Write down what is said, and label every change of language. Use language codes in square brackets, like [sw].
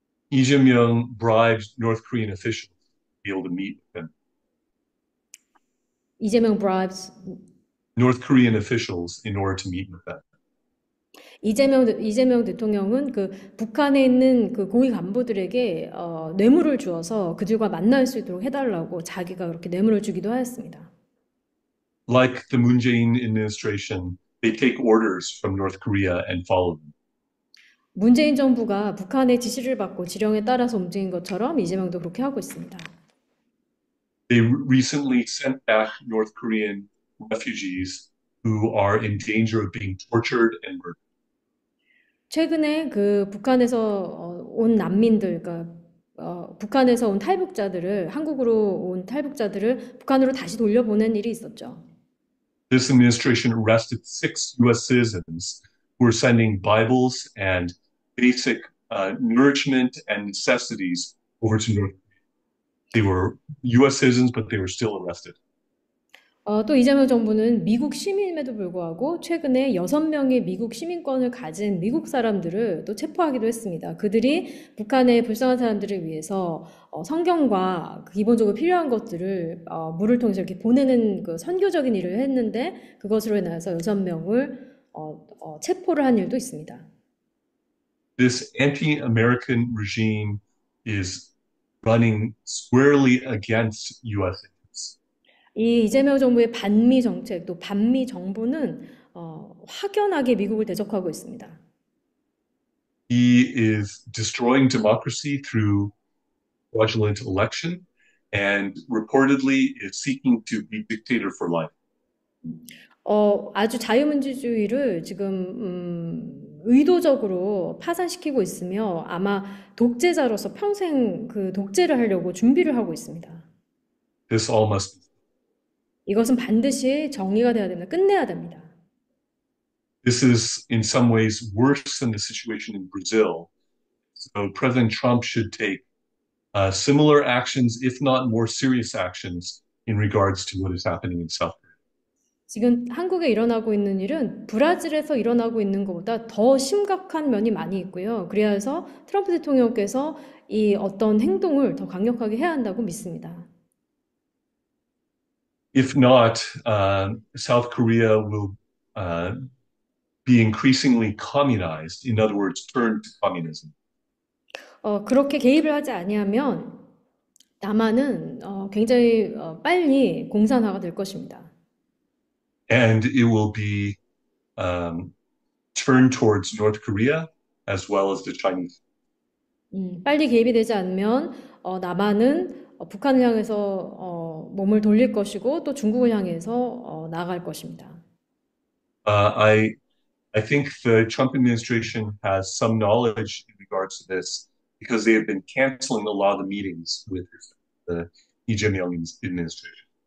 [en] Lee Jae-myung bribed North Korean officials to be able to meet with him. 이재명 bribes North Korean officials in order to meet with them. [ko] 이재명 대통령은 그 북한에 있는 그 고위 간부들에게 뇌물을 주어서 그들과 만날 수 있도록 해달라고 자기가 그렇게 뇌물을 주기도 하였습니다. [en] Like the Moon Jae-in administration, they take orders from North Korea and follow them. [ko] 문재인 정부가 북한의 지시를 받고 지령에 따라서 움직인 것처럼 이재명도 그렇게 하고 있습니다. [en] They recently sent back North Korean refugees who are in danger of being tortured and murdered. [ko] 최근에 그 북한에서 온 난민들, 그러니까 북한에서 온 탈북자들을 한국으로 온 탈북자들을 북한으로 다시 돌려보낸 일이 있었죠. [en] This administration arrested 6 U.S. citizens who were sending Bibles and basic nourishment and necessities over to North Korea. They were U.S. citizens, but they were still arrested. [ko] 또 이재명 정부는 미국 시민임에도 불구하고 최근에 6명의 미국 시민권을 가진 미국 사람들을 또 체포하기도 했습니다. 그들이 북한의 불쌍한 사람들을 위해서 성경과 기본적으로 필요한 것들을 물을 통해서 이렇게 보내는 그 선교적인 일을 했는데 그것으로 인해서 6명을 체포를 한 일도 있습니다. [en] This anti-American regime is running squarely against U.S. interests. [ko] 이 이재명 정부의 반미 정책, 또 반미 정부는 확연하게 미국을 대적하고 있습니다. [en] He is destroying democracy through fraudulent election and reportedly is seeking to be dictator for life. [ko] 아주 자유민주주의를 지금 의도적으로 파산시키고 있으며 아마 독재자로서 평생 그 독재를 하려고 준비를 하고 있습니다. [en] This all must be. [ko] 이것은 반드시 정리가 돼야 됩니다. 끝내야 됩니다. [en] This is in some ways worse than the situation in Brazil. So President Trump should take similar actions, if not more serious actions, in regards to what is happening in South Korea. [ko] 지금 한국에 일어나고 있는 일은 브라질에서 일어나고 있는 것보다 더 심각한 면이 많이 있고요. 그래서 트럼프 대통령께서 이 어떤 행동을 더 강력하게 해야 한다고 믿습니다. [en] If not, South Korea will be increasingly communized. In other words, turn to communism. [ko] 그렇게 개입을 하지 아니하면 남한은 굉장히 빨리 공산화가 될 것입니다. [en] And it will be turned towards North Korea as well as the Chinese. [ko] 빨리 개입이 되지 않으면 남한은 북한을 향해서 몸을 돌릴 것이고 또 중국을 향해서 나아갈 것입니다. [en] I think the Trump administration has some knowledge in regards to this because they have been canceling a lot of the meetings with the Lee Jae-myung administration.